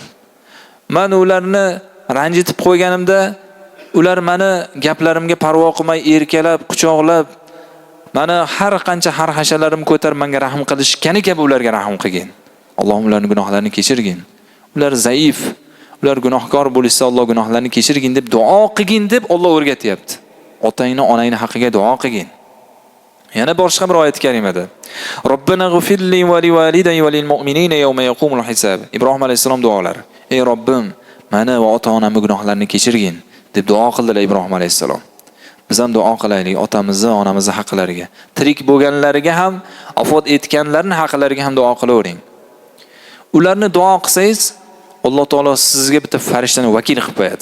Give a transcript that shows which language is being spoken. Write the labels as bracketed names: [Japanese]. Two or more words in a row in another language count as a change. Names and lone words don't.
[Uzbek] Men ularni ranjitib qo'yganimda, ular meni gaplarimga parvo qilmay erkalab, quchoqlab, mana har qancha har-hashalarim ko'tarib menga rahim qilishgani kabi ularga rahim qilgin. Allohim ularning gunohlarini kechirgin. Ular zaif, ular gunohkor bo'lsa Alloh gunohlarini kechirgin deb duo qilgin deb Alloh o'rgatyapti. Otangni, onangni haqqiga duo qilgin. Yana boshqa bir oyat karimada [Arabic] ربنا اغفر لي ولوالدي وللمؤمنين يوم يقوم الحساب. [Uzbek] Ibrohim alayhisalom duolari. Ey Robbim, meni va ota-onamning gunohlarini kechirgin deb duo qildilar Ibrohim alayhisalom. Biz ham duo qilaylik otamizni, onamizni haqlariga. Tirik bo'lganlariga ham, vafot etganlarning haqlariga ham duo qilavering. Ularni duo qilsangiz, Alloh taolo sizga bitta farishtani vakil qilib qo'yadi.